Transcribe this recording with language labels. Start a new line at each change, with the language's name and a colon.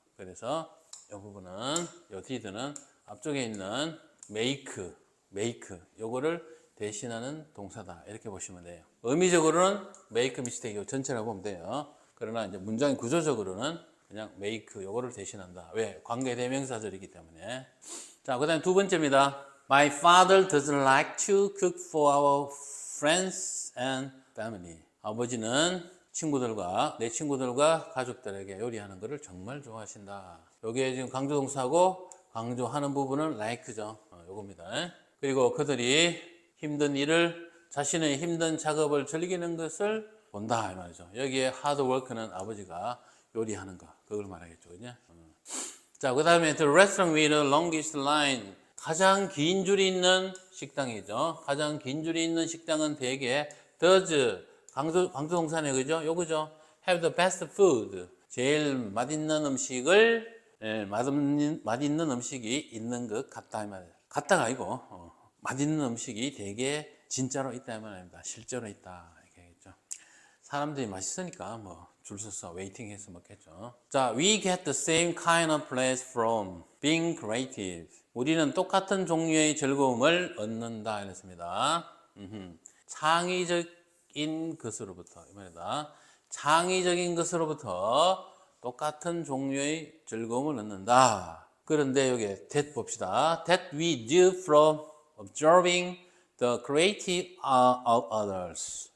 Korean: 그래서 이 부분은 요 did는 앞쪽에 있는 make 요거를 대신하는 동사다 이렇게 보시면 돼요. 의미적으로는 make mistake 요 전체라고 보면 돼요. 그러나 이제 문장의 구조적으로는 그냥 make 요거를 대신한다. 왜? 관계대명사절이기 때문에. 자, 그 다음에 두 번째입니다.
English: My father doesn't like to cook for our friends and family.
Korean: 아버지는 내 친구들과 가족들에게 요리하는 것을 정말 좋아하신다. 여기에 지금 강조동사고 강조하는 부분은 like죠. 요겁니다. 그리고 그들이 자신의 힘든 작업을 즐기는 것을 본다 이 말이죠. 여기에 hard work는 아버지가 요리하는 거 그걸 말하겠죠. 그죠? 자, 그 다음에 the restaurant with the longest line, 가장 긴 줄이 있는 식당이죠. 가장 긴 줄이 있는 식당은 대개 does, 강조동사네, 그죠? 요거죠.
English: have the best food.
Korean: 제일 맛있는 음식을 맛있는 음식이 있는 것 같다 이 말이에요. 같다가 아니고 맛있는 음식이 되게 진짜로 있다 이 말입니다. 실제로 있다 이렇게 하겠죠. 사람들이 맛있으니까 뭐 줄 서서 웨이팅해서 먹겠죠.
English: 자, we get the same kind of pleasure from being creative.
Korean: 우리는 똑같은 종류의 즐거움을 얻는다 이랬습니다. 창의적인 것으로부터 이 말이다. 창의적인 것으로부터 똑같은 종류의 즐거움을 얻는다. 그런데 여기 that 봅시다.
English: That we do from observing the creative of others.